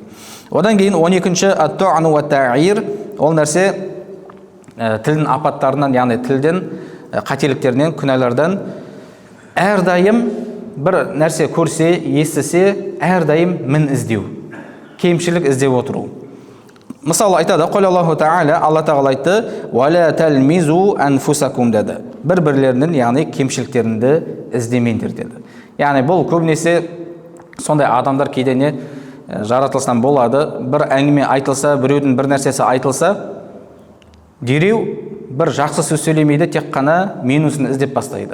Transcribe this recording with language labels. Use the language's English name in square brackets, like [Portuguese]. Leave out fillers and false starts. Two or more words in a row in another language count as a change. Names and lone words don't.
[Kazakh] Одан кейін 12-ші [Arabic] الطعن والتعيير. [Kazakh] Ол нәрсе тілдің апаттарынан, яғни тілдің қателіктерінен, күнәлардан әрдайым бір нәрсе көрсе, естісе, әрдайым мін іздеу, кемшілік іздеп отыру. Мысалы айтады: [Arabic] "قال الله تعالى", [Kazakh] Алла Тағала айтты: [Arabic] "ولا تلمزوا أنفسكم" [Kazakh] деді. Бір-бірлерінің, яғни кемшіліктерінді іздемеңдер деді. Яғни бұл көбінесе сондай адамдар кейде не жаратылысынан болады. Бір әңгіме айтылса, біреудің бір нәрсесі айтылса, дереу бір жақсы сөз сөйлемейді, тек қана минусын іздеп бастайды.